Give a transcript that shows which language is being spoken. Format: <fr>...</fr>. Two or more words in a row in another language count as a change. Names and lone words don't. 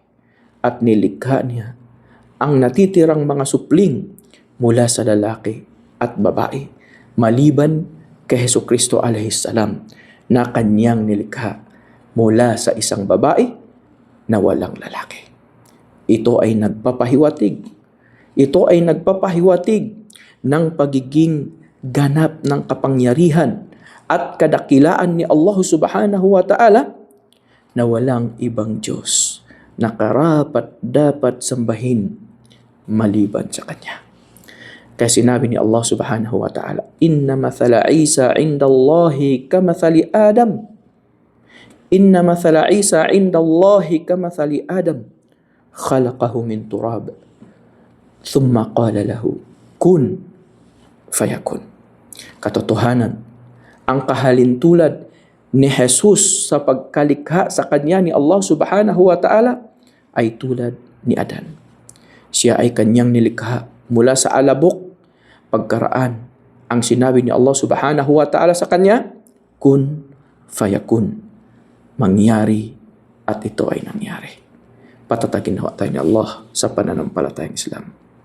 <tl>At nilikha niya ang natitirang mga supling mula sa lalaki at babae, maliban kay Hesukristo alaihissalam na kanyang nilikha mula sa isang babae na walang lalaki. Ito ay nagpapahiwatig. Ito ay nagpapahiwatig ng pagiging ganap ng kapangyarihan at kadakilaan ni Allah</tl> <ar>سبحانه وتعالى</ar> <tl>na walang ibang Diyos na karapat dapat sambahin maliban sa Kanya. Kaya sinabi ni</tl> <ar>الله سبحانه وتعالى إن مثل عيسى عند الله كمثل آدم. إن مثل عيسى عند الله كمثل آدم. خلقه من تراب. ثم قال له كن فيكون."</ar> <tl>Katotohanan, ang kahalintulad ni Jesus sa pagkalikha sa Kanya ni Allah</tl> <ar>سبحانه وتعالى</ar> <tl>ay tulad ni Adan. Siya ay kanyang nilikha mula sa alabok. Pagkaraan, ang sinabi ni Allah</tl> <ar>سبحانه وتعالى</ar> <tl>sa kanya,</tl> <ar>كن فيكون.</ar> <tl>Mangyari at ito ay nangyari. Patatagin nawa tayo ni Allah sa pananampalatayang Islam.</tl>